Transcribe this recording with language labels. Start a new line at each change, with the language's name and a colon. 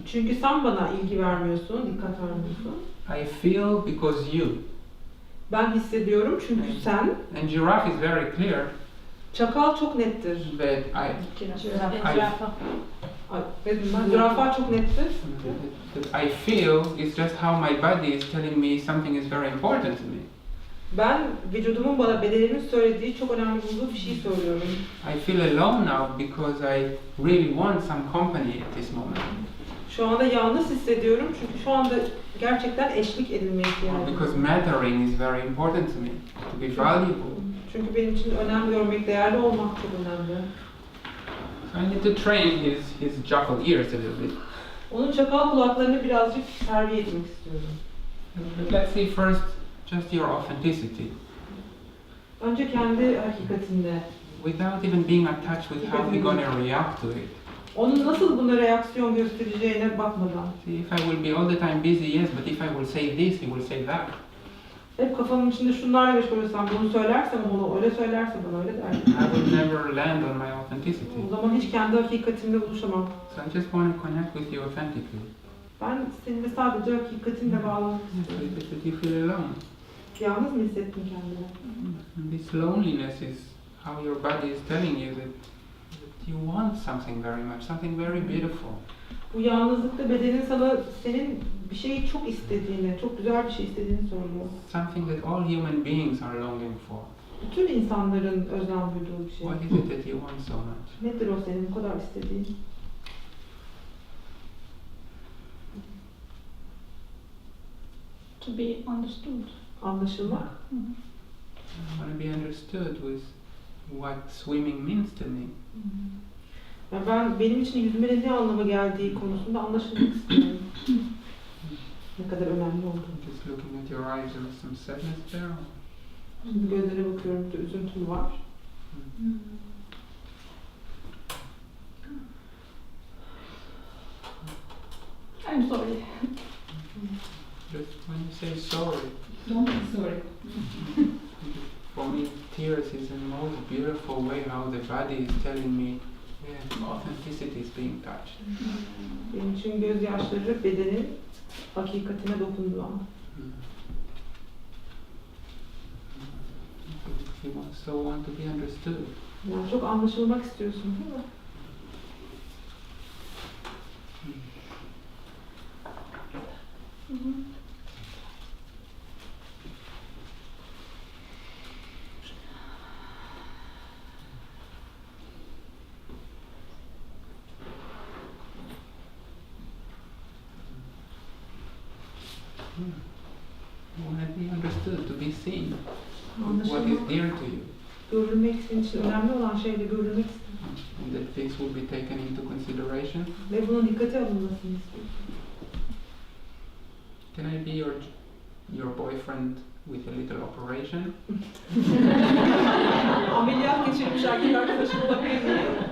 Turkish: Çünkü sen bana ilgi vermiyorsun, dikkat vermiyorsun.
English: I feel because you.
Turkish: Ben hissediyorum çünkü sen.
English: And giraffe is very clear
Turkish: Çakal çok nettir.
English: that
Turkish: Zürafa çok nettir.
English: that I feel is just how my body is telling me something is very important to me.
Turkish: Ben vücudumun bana bedenimin söylediği çok önemli bulduğu bir şey söylüyorum.
English: I feel alone now because I really want some company at this moment.
Turkish: Şu anda yalnız hissediyorum çünkü şu anda gerçekten eşlik edilmeye
English: Or
Turkish: ihtiyacım var.
English: because mattering is very important to me, to be valuable.
Turkish: Çünkü benim için önem görmek, değerli olmak çok önemli.
English: So I need to train his jackal ears a little bit.
Turkish: Onun çakal kulaklarını birazcık terbiye etmek istiyorum.
English: But let's see first just your authenticity,
Turkish: Önce kendi hakikatinde,
English: without even being attached with how we're going to react to it.
Turkish: onun nasıl buna reaksiyon göstereceğine bakmadan.
English: See, if I will be all the time busy, yes, but if I will say this, he will say that.
Turkish: Hep kafamın içinde şunlarla meşgul olsam, bunu söylersem onu, öyle söylerse bana öyle der.
English: I will never land on my authenticity.
Turkish: O zaman hiç kendi hakikatimle buluşamam.
English: So I just want to connect with you authentically.
Turkish: Ben seninle sadece hakikatinle bağlamak istiyorum.
English: But you feel alone.
Turkish: Yalnız mı hissettin kendini?
English: And this loneliness is how your body is telling you that you want something very much, something very beautiful.
Turkish: Bu yalnızlıkta bedenin sana senin bir şeyi çok istediğini, çok güzel bir şey istediğini söylüyor.
English: Something that all human beings are longing for.
Turkish: Bütün insanların özlem duyduğu bir şey.
English: What is it that you want so much?
Turkish: Nedir o senin bu kadar istediğin?
English: To be understood.
Turkish: Anlaşılmak.
English: I want to be understood with what swimming means to me.
Turkish: Yani benim için yüzmenin ne anlama geldiği konusunda anlaşılmak istiyorum. Ne kadar önemli olduğunu.
English: Just looking at your eyes, there is some sadness there.
Turkish: Şimdi gözlerine bakıyorum, bir de üzüntüm var.
English: I'm sorry. Just when you say sorry, Don't be sorry. for me, tears is the most beautiful way how the body is telling me, yeah, authenticity is being touched.
Turkish: Benim için gözyaşları bedenin hakikatine dokunduğu an.
English: You so want to be understood.
Turkish: Yani çok anlaşılmak istiyorsun değil mi?
English: You want to be understood, to be seen. What is
Turkish: Anlaşılmak,
English: dear to you.
Turkish: görülmek senin için önemli olan şeyle görülmek istiyorsun.
English: And that things will be taken into consideration.
Turkish: Ve bunun dikkate alınmasını istiyorsun.
English: Can I be your boyfriend with a little operation?
Turkish: Ameliyat geçirmiş erkek arkadaşım olabilir mi?